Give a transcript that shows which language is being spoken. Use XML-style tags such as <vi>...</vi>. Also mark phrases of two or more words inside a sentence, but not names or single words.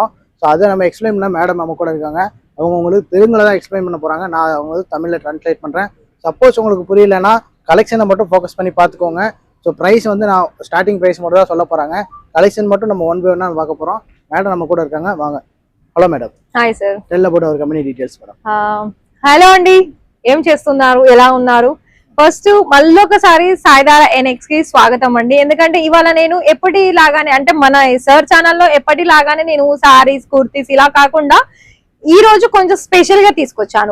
<ta>ஸோ அதை நம்ம எக்ஸ்பிளைன் பண்ணால் மேடம் நம்ம கூட இருக்காங்க. அவங்க உங்களுக்கு தெலுங்குல தான் எக்ஸ்பிளைன் பண்ண போகிறாங்க. நான் அவங்க வந்து தமிழில் ட்ரான்ஸ்லேட் பண்ணுறேன். சப்போஸ் உங்களுக்கு புரியலைன்னா கலெக்ஷனை மட்டும் ஃபோக்கஸ் பண்ணி பார்த்துக்கோங்க. ஸோ ப்ரைஸ் வந்து நான்</ta> <en>starting price</en> <ta>மட்டும் தான் சொல்ல போகிறாங்க. கலெக்ஷன் மட்டும் நம்ம ஒன் பை ஒன்னாக பார்க்க போகிறோம். மேடம் நம்ம கூட இருக்காங்க, வாங்க.</ta> <en>hello madam. hi sir. tell about our company details madam.</en> <te>హలో అండి, ఏం చేస్తున్నారు, ఎలా ఉన్నారు? ఫస్ట్ మళ్ళొకసారి సాయిదారా ఎన్ఎక్స్ కి స్వాగతం అండి. ఎందుకంటే ఇవాళ నేను ఎప్పటిలాగానే అంటే మన సర్ ఛానల్లో ఎప్పటిలాగానే నేను సారీస్ కుర్తీస్ ఇలా కాకుండా ఈ రోజు కొంచెం స్పెషల్ గా తీసుకొచ్చాను.</te>